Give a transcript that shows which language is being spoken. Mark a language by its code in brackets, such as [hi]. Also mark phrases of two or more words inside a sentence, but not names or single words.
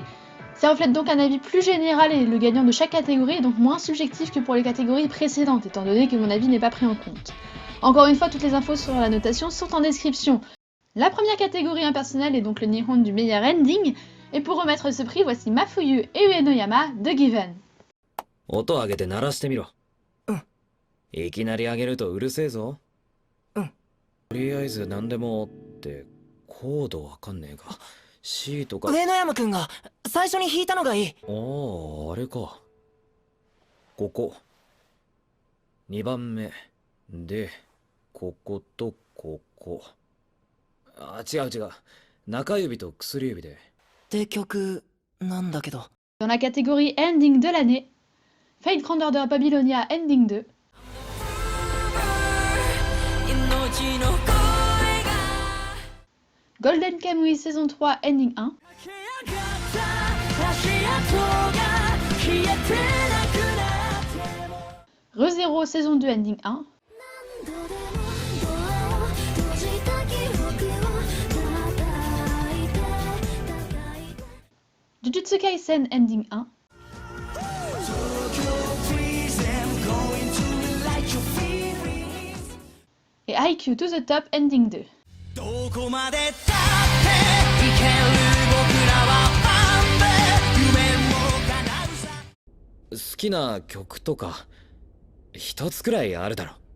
[fr] Ça reflète donc un avis plus général et le gagnant de chaque catégorie est donc moins subjectif que pour les catégories précédentes, étant donné que mon avis n'est pas pris en compte. Encore une fois, toutes les infos sur la notation sont en description. La première catégorie impersonnelle est donc le Nihon du meilleur ending, et pour remettre ce prix, voici Mafuyu et Uenoyama de Given. [ja] 音上げて鳴らしてみろ。いきなり上げるとうるせえぞ。とりあえず何でもってコードわかんねえが C とか。上野山くんが最初に弾いたのがいい。ああ、あれか。ここ2番目でこことここ。あ、違う違う。中指と薬指で。って曲なんだけど。 [fr] Dans la catégorie Ending de l'année, Fate Grand Order Babylonia Ending 2, Golden Kamuy saison 3 Ending 1, ReZero saison 2 Ending 1, Jujutsu Kaisen Ending 1, et Haikyuu to the Top Ending 2. [ja] どこまでだっていける僕らはファンで夢も叶うさ。好きな曲とか一つくらいあるだろ。